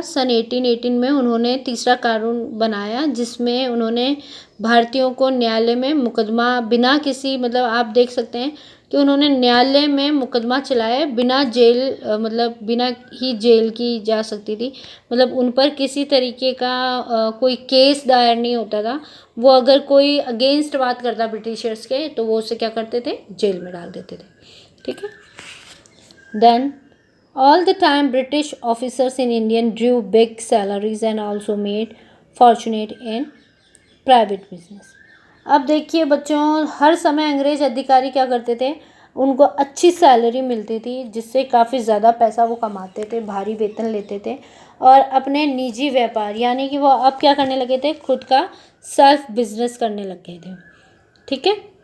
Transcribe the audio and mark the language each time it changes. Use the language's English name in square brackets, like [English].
[Hindi] सन 1818 में उन्होंने तीसरा कानून बनाया जिसमें उन्होंने भारतीयों को न्यायालय में मुकदमा बिना किसी मतलब आप देख सकते हैं कि उन्होंने न्यायालय में मुकदमा चलाया बिना जेल मतलब बिना ही जेल की जा सकती थी. मतलब उन पर किसी तरीके का कोई केस दायर नहीं होता था. वो अगर कोई अगेंस्ट बात करता ब्रिटिशर्स के तो वो उसे क्या करते थे, जेल में डाल देते थे. ठीक है. [English] Then all the time British officers in India drew big salaries and also made fortunate in private business. [Hindi] अब देखिए बच्चों, हर समय अंग्रेज अधिकारी क्या करते थे, उनको अच्छी सैलरी मिलती थी जिससे काफ़ी ज़्यादा पैसा वो कमाते थे, भारी वेतन लेते थे और अपने निजी व्यापार यानी कि वो अब क्या करने लगे थे, खुद का सेल्फ बिजनेस करने लग गए थे. ठीक है.